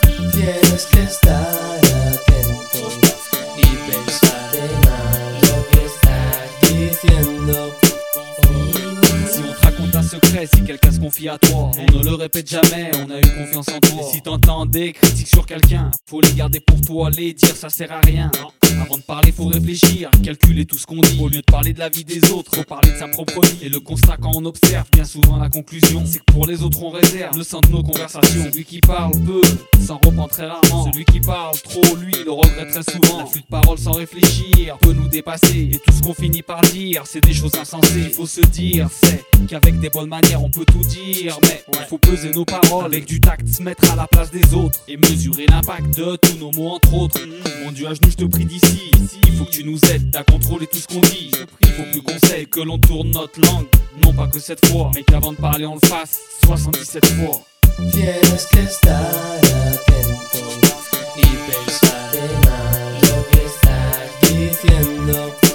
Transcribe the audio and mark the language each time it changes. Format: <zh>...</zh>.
<es>Tienes que estar atento y pensar en lo que estás diciendo.</es> <fr>Secret, si quelqu'un se confie à toi, on ne le répète jamais, on a eu confiance en toi. Et si t'entends des critiques sur quelqu'un, faut les garder pour toi, les dire ça sert à rien. Avant de parler, faut réfléchir, calculer tout ce qu'on dit. Au lieu de parler de la vie des autres, faut parler de sa propre vie. Et le constat quand on observe, bien souvent la conclusion, c'est que pour les autres on réserve le sens de nos conversations. Celui qui parle peu, s'en repent très rarement. Celui qui parle trop, lui, le regrette très souvent. La flûte de parole sans réfléchir peut nous dépasser. Et tout ce qu'on finit par dire, c'est des choses insensées. Faut se dire, c'est qu'avec des bonnes manières on peut tout dire. Mais ouais, faut peser nos paroles avec du tact, se mettre à la place des autres et mesurer l'impact de tous nos mots entre autres. Mon Dieu à genoux, je te prie d'ici, il faut que tu nous aides à contrôler tout ce qu'on dit. Il faut plus qu'on sait que l'on tourne notre langue, non pas que cette fois, mais qu'avant de parler on le fasse 77 fois.</fr> <es>Tienes que estar atento y pensar en lo que estás diciendo.</es>